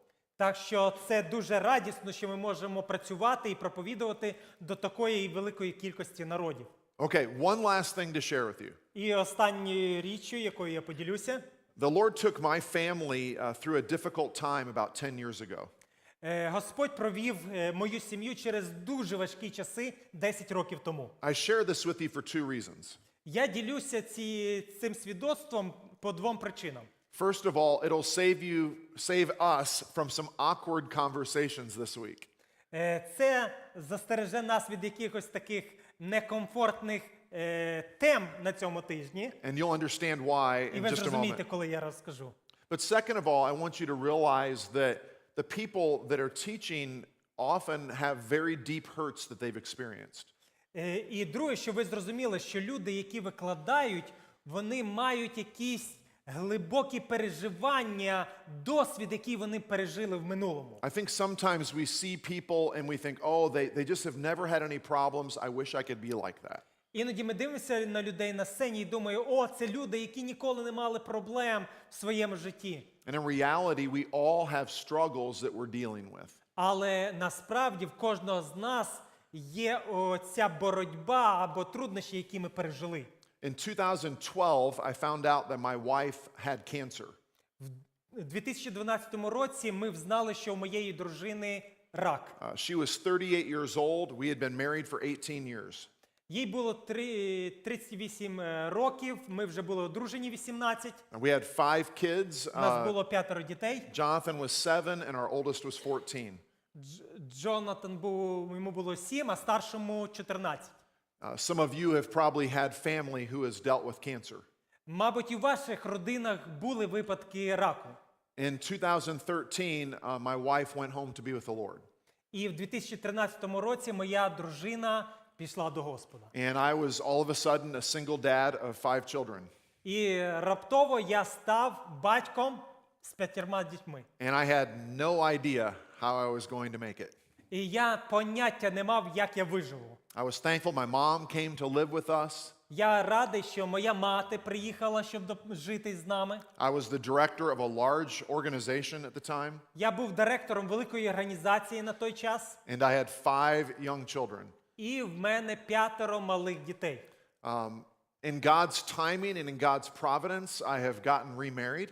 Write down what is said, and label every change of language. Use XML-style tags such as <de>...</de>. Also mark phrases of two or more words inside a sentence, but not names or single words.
<uk>Так що це дуже радісно, що ми можемо працювати і проповідувати до такої великої кількості народів.</uk> <en>Okay, one last thing to share with you.</en> <uk>І останньою річчю, якою я поділюся.</uk> <en>The Lord took my family through a difficult time about 10 years ago.</en> <uk>Господь провів мою сім'ю через дуже важкі часи 10 років тому.</uk> <en>I share this with you for two reasons.</en> <uk>Я ділюся цим свідоцтвом по двом причинам.</uk> <en>First of all, it'll save us from some awkward conversations this week.</en> <uk>Це застереже нас від якихось таких некомфортних тем на цьому тижні.</uk> <en>And you'll understand why</en> <uk>І</uk> <en>in</en> <uk>ви</uk> <en>just a</en> <uk>зрозумієте,</uk> <en>moment.</en> <uk>коли я розкажу.</uk> <en>But second of all, I want you to realize that the people that are teaching often have very deep hurts that they've experienced.</en> <uk>І друге, що ви зрозуміли, що люди, які викладають, вони мають якісь глибокі переживання, досвід, який вони пережили в минулому.</uk> <en>I think sometimes we see people and we think, oh, they just have never had any problems. I wish I could be like that.</en> <uk>Іноді ми дивимося на людей на сцені і думаємо, о, це люди, які ніколи не мали проблем в своєму житті.</uk> <en>And in reality, we all have struggles that we're dealing with.</en> <uk>Але насправді в кожного з нас є ця боротьба або труднощі, які ми пережили.</uk> <en>In 2012, I found out that my wife had cancer.</en> <uk>У 2012 році ми взнали, що у моєї дружини рак.</uk> <en>She was 38 years old. We had been married for 18 years.</en> <uk>Їй було 38 років, ми вже були одружені 18.</uk> <en>We had 5 kids.</en> <uk>У нас було 5 дітей.</uk> <en>Jonathan was 7 and our oldest was 14.</en> <uk>Джонатан йому було 7, а старшому 14.</uk> <en>Some of you have probably had family who has dealt with cancer.</en> <uk>Мабуть, і в ваших родинах були випадки раку.</uk> <en>In 2013, my wife went home to be with the Lord.</en> <uk>І в 2013 році моя дружина пішла до Господа.</uk> <en>And I was all of a sudden a single dad of 5 children.</en> <uk>І раптово я став батьком з 5 дітьми.</uk> <en>And I had no idea how I was going to make it.</en> <uk>І я поняття не мав, як я виживу.</uk> <en>I was thankful my mom came to live with us.</en> <uk>Я радий, що моя мати приїхала, щоб жити з нами.</uk> <en>I was the director of a large organization at the time.</en> <uk>Я був директором великої організації на той час.</uk> <en>And I had 5 young children.</en> <uk>І в мене 5 малих дітей.</uk> <en>In God's timing and in God's providence, I have gotten remarried.</en>